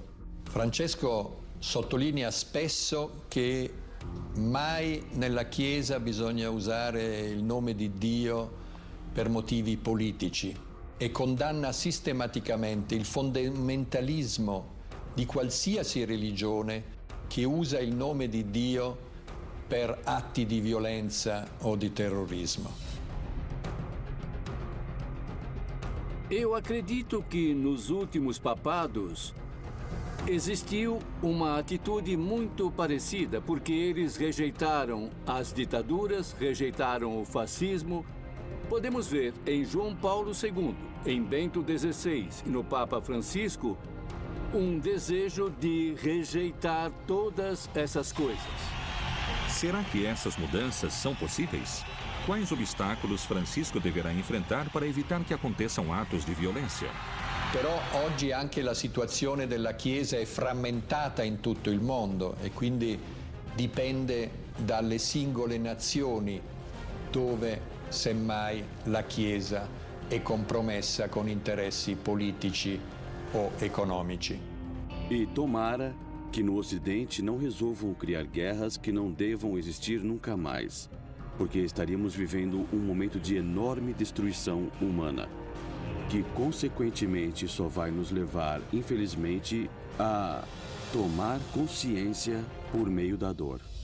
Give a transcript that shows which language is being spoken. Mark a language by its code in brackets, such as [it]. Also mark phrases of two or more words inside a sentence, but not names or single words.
[it] Francesco sottolinea spesso che mai nella Chiesa bisogna usare il nome di Dio per motivi politici e condanna sistematicamente il fondamentalismo di qualsiasi religione che usa il nome di Dio per atti di violenza o di terrorismo. [pt] Eu acredito que nos últimos papados existiu uma atitude muito parecida, porque eles rejeitaram as ditaduras, rejeitaram o fascismo. Podemos ver em João Paulo II, em Bento XVI e no Papa Francisco um desejo de rejeitar todas essas coisas. Será que essas mudanças são possíveis? Quais obstáculos Francisco deverá enfrentar para evitar que aconteçam atos [it] di violenza? Però oggi anche la situazione della Chiesa è frammentata in tutto il mondo e quindi dipende dalle singole nazioni dove semmai la Chiesa è compromessa con interessi politici o economici. [pt] E tomara que no Ocidente não resolvam criar guerras que não devam existir nunca mais, porque estaríamos vivendo um momento de enorme destruição humana, que consequentemente só vai nos levar, infelizmente, a tomar consciência por meio da dor.